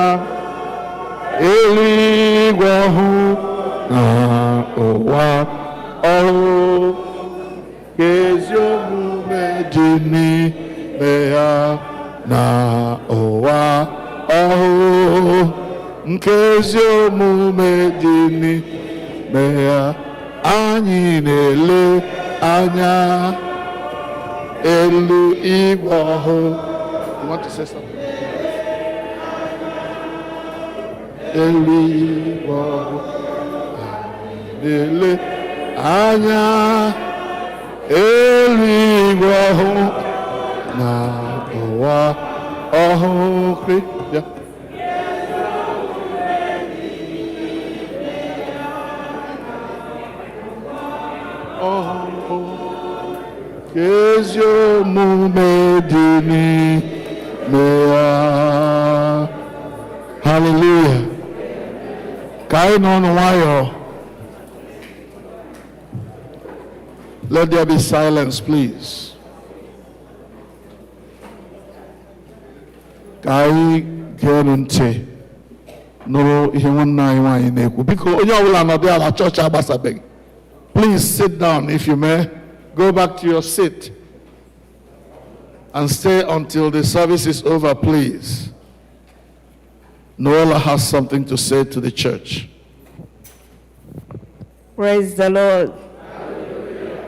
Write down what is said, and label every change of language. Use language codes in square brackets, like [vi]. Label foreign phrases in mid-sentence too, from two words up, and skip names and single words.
[ig] eluigwe ọhụụ na ụwa ọhụụ ka ezi omume dị n'ime ya na ụwa ọhụụ nke ezi omume dị n'ime ya anyị na-ele anya eluigwe ọhụụ. [en] You want to say something? [ig] Eluigwe ọhụụ anyị na-ele anya eluigwe ọhụụ na ụwa ọhụụ. [en] Yeah. [ig] Ọhụụ ka ezi omume dị n'ime ya. Hallelujah. Ka anyị nọ nwayọọ. [en] Let there be silence, please. [ig] Ka anyị gee ntị nụrụ ihe nwanne anyị nwaanyị na-ekwu. Biko onye ọbụla nọdụ ala chọọchị agbasabeghị. [en] Please sit down if you may. Go back to your seat and stay until the service is over, please. Noella has something to say to the church. Praise the Lord. Hallelujah.